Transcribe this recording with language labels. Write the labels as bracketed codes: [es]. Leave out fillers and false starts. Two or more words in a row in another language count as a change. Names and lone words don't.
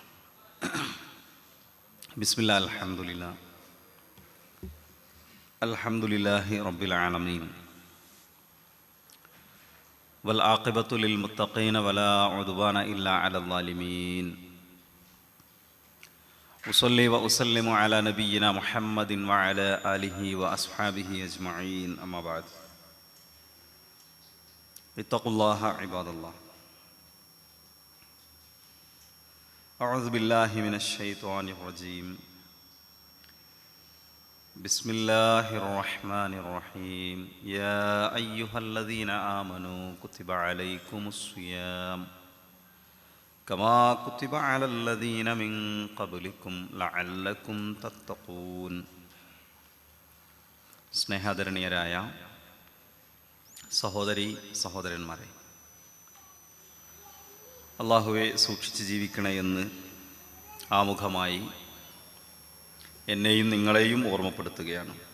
[ar] بسم الله الحمد لله رب العالمين والعاقبة للمتقين ولا عدوان إلا على الظالمين. أصلي وأسلم على نبينا محمد وعلى آله وأصحابه أجمعين. أما بعد. اتقوا الله عباد الله. أعوذ بالله من الشيطان الرجيم. بسم الله الرحمن الرحيم. يا أيها الذين آمنوا كتب عليكم الصيام كما كتب على الذين من قبلكم لعلكم تتقون. [ml] സ്നേഹാദരണീയരായ സഹോദരി സഹോദരന്മാരെ, അള്ളാഹുവെ സൂക്ഷിച്ച് ജീവിക്കണേ എന്ന് ആമുഖമായി എന്നെയും നിങ്ങളെയും ഓർമ്മപ്പെടുത്തുകയാണ്.